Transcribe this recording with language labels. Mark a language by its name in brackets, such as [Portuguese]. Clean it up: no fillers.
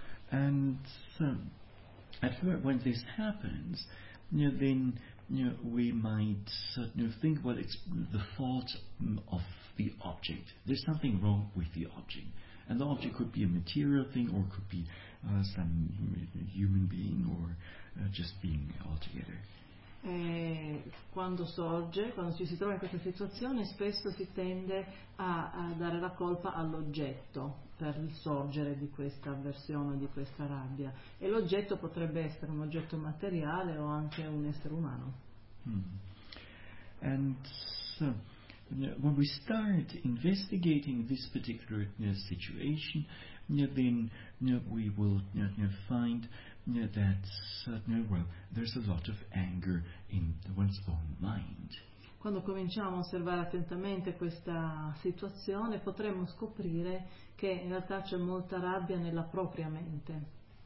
[English] And so, at first, when this happens, then we might think, well, it's the fault of the object. There's something wrong with the object. And the object could be a material thing, or could be some human being, or just being altogether. [Italian] E quando sorge, quando ci si trova in questa situazione, spesso si tende a dare la colpa all'oggetto per il sorgere di questa avversione, di questa rabbia, e l'oggetto potrebbe essere un oggetto materiale o anche un essere umano. [English] And so, when we start investigating this particular situation, then we will find that well, there's a lot of anger in one's own mind. [Italian] Quando cominciamo a osservare attentamente questa situazione, potremmo scoprire che in realtà c'è molta rabbia nella propria mente.